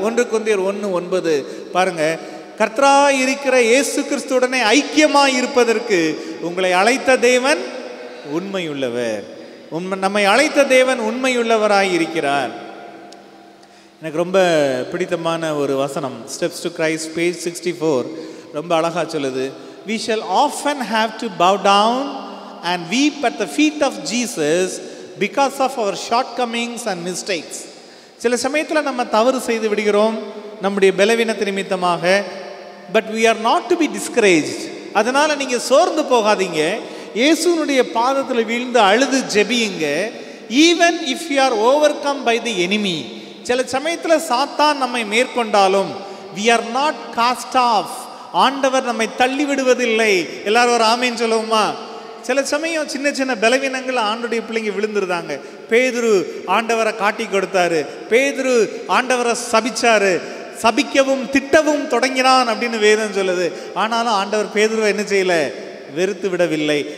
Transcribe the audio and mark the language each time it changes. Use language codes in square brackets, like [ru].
[ta] 1 கொரிந்தியர் 1:9 பாருங்க. கர்த்தராய் இருக்கிற இயேசு கிறிஸ்துவுடனே ஐக்கியமாய் இருப்பதற்கு உங்களை அழைத்த தேவன் உண்மையுள்ளவர். நம்மை அழைத்த தேவன் உண்மையுள்ளவராய் இருக்கிறார். எனக்கு ரொம்ப பிடித்தமான ஒரு வசனம், ஸ்டெப்ஸ் டு கிரைஸ்ட், பேஜ் 64, ரொம்ப அழகா சொல்லுது. [en] We shall often have to bow down and weep at the feet of Jesus because of our shortcomings and mistakes. [ta] சில சமயத்தில் நம்ம தவறு செய்து விடுகிறோம் நம்முடைய பலவீனத்து நிமித்தமாக. [en] But we are not to be discouraged. [ta] அதனால நீங்க சோர்ந்து போகாதீங்க. இயேசுனுடைய பாதத்தில் வீழ்ந்து அழுது ஜெபியுங்க. [en] Even if you are overcome by the enemy, [ta] சில சமயத்தில் சாத்தான் நம்மை மேற்கொண்டாலும் [en] we are not cast off. [ta] ஆண்டவர் நம்மை தள்ளி விடுவதில்லை. எல்லாரும் ஒரு ஆமேன் சொல்லுவோமா? சில சமயம் சின்ன சின்ன பலவீனங்கள் ஆண்டவருடைய பிள்ளைங்க விழுந்துருந்தாங்க. பேதுரு ஆண்டவரை காட்டி கொடுத்தாரு. பேதுரு ஆண்டவரை சபிச்சாரு. சபிக்கவும் திட்டவும் தொடங்கினான் அப்படின்னு வேதம் சொல்லுது. ஆனாலும் ஆண்டவர் பேதுருவை என்ன செய்யல? வெறுத்து விடவில்லை.